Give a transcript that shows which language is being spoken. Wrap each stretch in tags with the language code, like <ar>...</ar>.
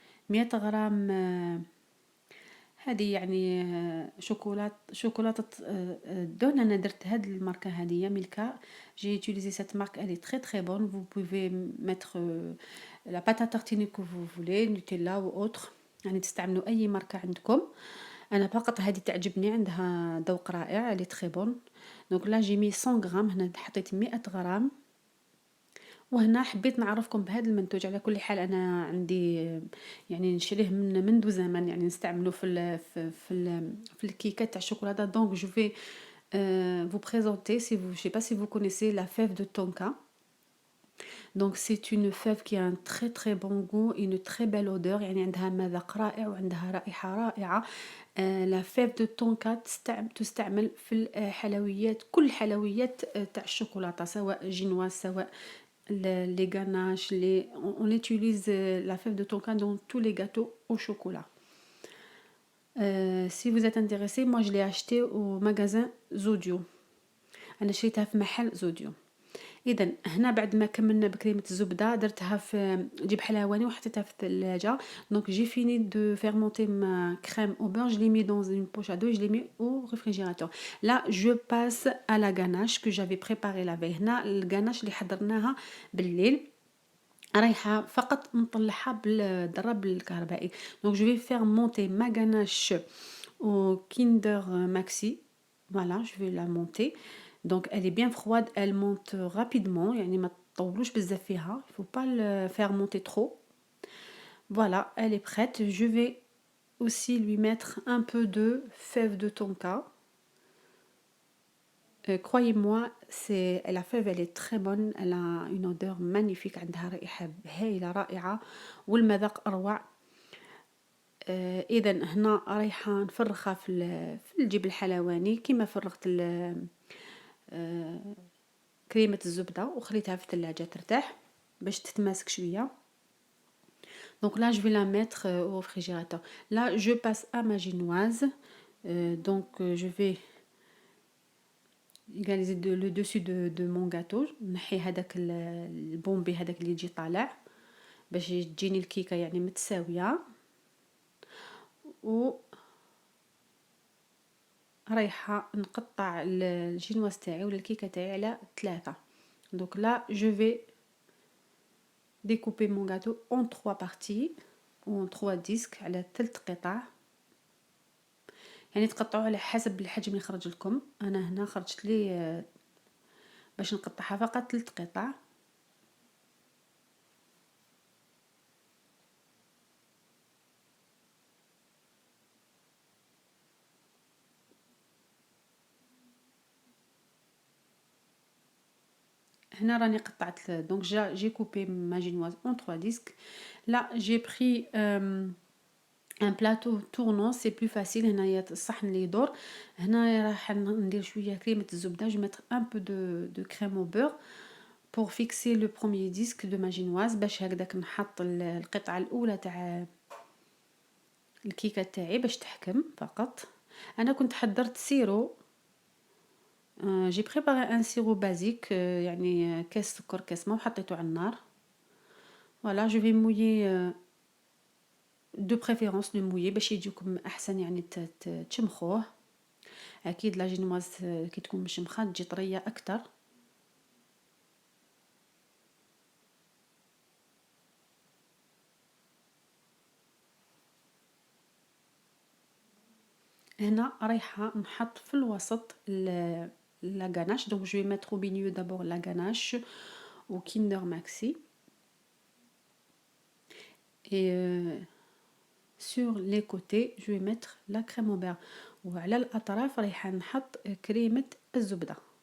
<ar>100 غرام هذه يعني شوكولاتة دون. أنا درت هاد الماركة هذه ميلكا.</ar> <fr>j'ai utilisé cette marque. Elle est très très bonne. Vous pouvez mettre la pâte à tartiner que vous voulez, Nutella ou autre.</fr> <ar>يعني تستعملوا أي ماركة عندكم. أنا فقط هذه تعجبني عندها ذوق رائع.</ar> <fr>Elle est très bonne. donc là j'ai mis 100 غرام.</fr> <ar>هنا حطيت 100 غرام. وهنا حبيت نعرفكم بهذا المنتوج. على كل حال انا عندي يعني نشريه منذ زمن. يعني نستعمله في الكيكات تاع الشوكولاته. دونك جو في</ar> <fr>vous présenter, si vous, je sais pas si vous connaissez la fève de tonka. Donc c'est une fève qui a un très très bon goût et une très belle odeur.</fr> <ar>يعني عندها مذاق رائع وعندها رائحة رائعة. لا فيف دو طونكا تستعمل في الحلويات، كل الحلويات تاع الشوكولاتة، سواء جينواز سواء</ar> <fr>les ganaches, on utilise la fève de tonka dans tous les gâteaux au chocolat. Si vous êtes intéressé, moi je l'ai acheté au magasin Zodio.</fr> <ar>أنا شريتها في محل زوديو. إذا هنا بعد ما كملنا بكريمة الزبدة درتها في جيب حلواني وحطيتها في الثلاجة.</ar> <fr>Donc j'ai fini de fermenter ma crème au beurre, je l'ai mis dans une poche à dos et je l'ai mis au réfrigérateur. Là je passe à la ganache que j'avais préparée la veille.</fr> <ar>هنا الغناش اللي حضرناها بالليل رايحة فقط نطلعها بالضرب الكهربائي.</ar> <fr>Donc je vais faire monter ma ganache au Kinder Maxi. Voilà, je vais la monter. Donc elle est bien froide, elle monte rapidement,</fr> <ar>يعني ما تطولوش بزاف فيها.</ar> <fr>Il faut pas le faire monter trop. Voilà, elle est prête. Je vais aussi lui mettre un peu de fève de tonka. Croyez-moi, la fève elle est très bonne, elle a une odeur magnifique,</fr> <ar>عندها رائحة هايلة رائعة والمذاق أروع. إذا هنا رايحة نفرخها في الجبن الحلواني كيما فرغت كريمة الزبدة وخليتها في الثلاجة ترتاح باش تتماسك شوية.</ar> <fr>Donc là je vais la mettre au réfrigérateur. Là je passe à ma génoise. Donc je vais égaliser le dessus de mon gâteau.</fr> <ar>نحي هذاك البومبي هذاك اللي يجي طالع باش تجيني الكيكة يعني متساوية. و رايحة نقطع الجينواز تاعي ولا الكيكة تاعي على 3.</ar> <fr>Donc là je vais découper mon gâteau en 3 parties ou en 3 disques</fr> <ar>على 3 قطع. يعني تقطعوا على حسب الحجم اللي خرج لكم. انا هنا خرجت لي باش نقطعها فقط 3 قطع. هنا راني قطعت</ar> <fr>donc j'ai coupé ma génoise en 3 disques. Là j'ai pris un plateau tournant, c'est plus facile.</fr> <ar>هنايا الصحن اللي يدور. هنا راح ندير شويه كريمه الزبده.</ar> <fr>Je vais mettre un peu de crème au beurre pour fixer le premier disque de ma génoise</fr> <ar>باش هكذاك نحط القطعه الاولى تاع الكيكه تاعي باش تحكم فقط. انا كنت حضرت سيرو.</ar> <fr>j'ai préparé un sirop basique</fr> <ar>يعني كاس سكر كاس ما وحطيته على النار.</ar> <fr>voilà je vais mouiller de préférence le mouiller</fr> <ar>باش يجيكم احسن يعني تشمخوه. اكيد لا جينواز كي تكون مشمخه تجي طريه اكثر. هنا رايحه نحط في الوسط la ganache.</ar> <fr>Donc je vais mettre au milieu d'abord la ganache au Kinder Maxi et sur les côtés je vais mettre la crème au beurre</fr> <ar>وعلى الأطراف رايحة نحط كريمة الزبدة.</ar>